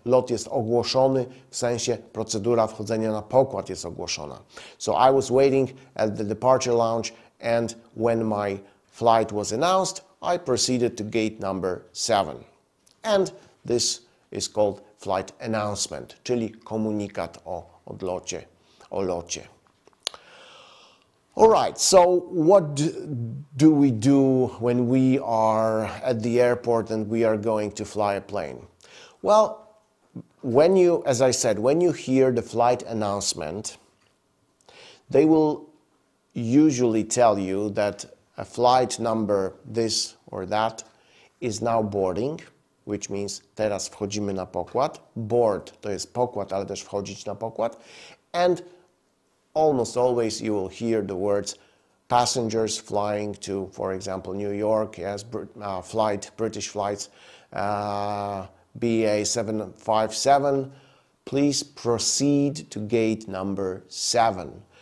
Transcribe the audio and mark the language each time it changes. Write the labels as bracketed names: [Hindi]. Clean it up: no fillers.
[Polish] Lot jest ogłoszony, w sensie procedura wchodzenia na pokład jest ogłoszona. [English] So I was waiting at the departure lounge, and when my flight was announced, I proceeded to gate number 7. And this is called flight announcement, [Polish] czyli komunikat o odlocie, o locie. [English] All right, so what do we do when we are at the airport and we are going to fly a plane? Well, when you, as I said, when you hear the flight announcement, they will usually tell you that a flight number this or that is now boarding, which means [Polish] teraz wchodzimy na pokład. Board to jest pokład, ale też wchodzić na pokład. [English] And almost always you will hear the words passengers flying to, for example, New York, yes, British flights, BA 757, please proceed to gate number 7.